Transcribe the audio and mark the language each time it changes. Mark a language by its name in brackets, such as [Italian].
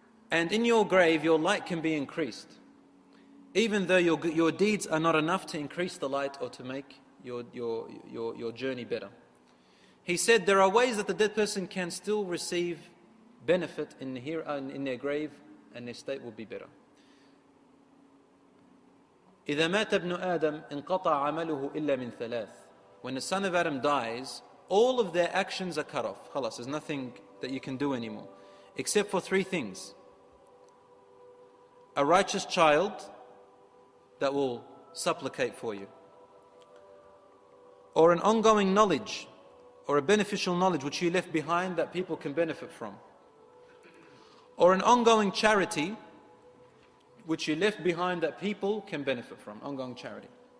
[English] And in your grave, your light can be increased, even though your deeds are not enough to increase the light or to make your journey better. He said there are ways that the dead person can still receive benefit in their grave, and their state will be better. [Arabic] إذا مات ابن آدم انقطع عمله إلا من ثلاث. [English] When the son of Adam dies, all of their actions are cut off. خلاص, there's nothing that you can do anymore, except for three things: a righteous child that will supplicate for you, or an ongoing knowledge, or a beneficial knowledge which you left behind that people can benefit from, or an ongoing charity which you left behind that people can benefit from, ongoing charity.